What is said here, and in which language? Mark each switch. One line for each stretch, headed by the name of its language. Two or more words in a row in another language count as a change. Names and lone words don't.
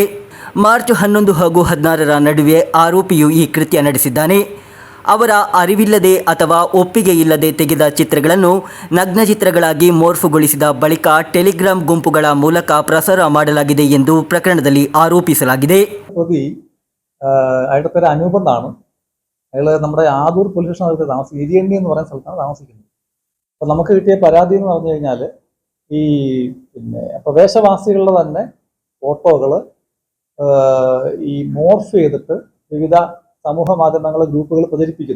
Kannada: ಮಾರ್ಚ್ 11 ಹಾಗೂ 16ರ ನಡುವೆ ಆರೋಪಿಯು ಈ ಕೃತ್ಯ ನಡೆಸಿದ್ದಾನೆ. ಅವರ ಅರಿವಿಲ್ಲದೆ ಅಥವಾ ಒಪ್ಪಿಗೆ ಇಲ್ಲದೆ ತೆಗೆದ ಚಿತ್ರಗಳನ್ನು ನಗ್ನ ಚಿತ್ರಗಳಾಗಿ ಮೋರ್ಫುಗೊಳಿಸಿದ ಬಳಿಕ ಟೆಲಿಗ್ರಾಮ್ ಗುಂಪುಗಳ ಮೂಲಕ പ്രസാര ಮಾಡಲಾಗಿದೆ ಎಂದು ಪ್ರಕರಣದಲ್ಲಿ ಆರೋಪಿಸಲಾಗಿದೆ.
Malayalam: അയാളുടെ പേര് അനൂപ് എന്നാണ്. അയാൾ നമ്മുടെ ആദൂർ പോലീസ് സ്റ്റേഷനകത്ത് താമസിക്കുന്നത്. ഇരിയണ്ണി എന്ന് പറയുന്ന സ്ഥലത്താണ് താമസിക്കുന്നത്. അപ്പോൾ നമുക്ക് കിട്ടിയ പരാതി എന്ന് പറഞ്ഞു കഴിഞ്ഞാൽ ഈ പ്രദേശവാസികളുടെ തന്നെ ഫോട്ടോകൾ ഈ മോർഫ് ചെയ്തിട്ട് വിവിധ സമൂഹ മാധ്യമങ്ങൾ ഗ്രൂപ്പുകൾ പ്രചരിപ്പിക്കുന്നു.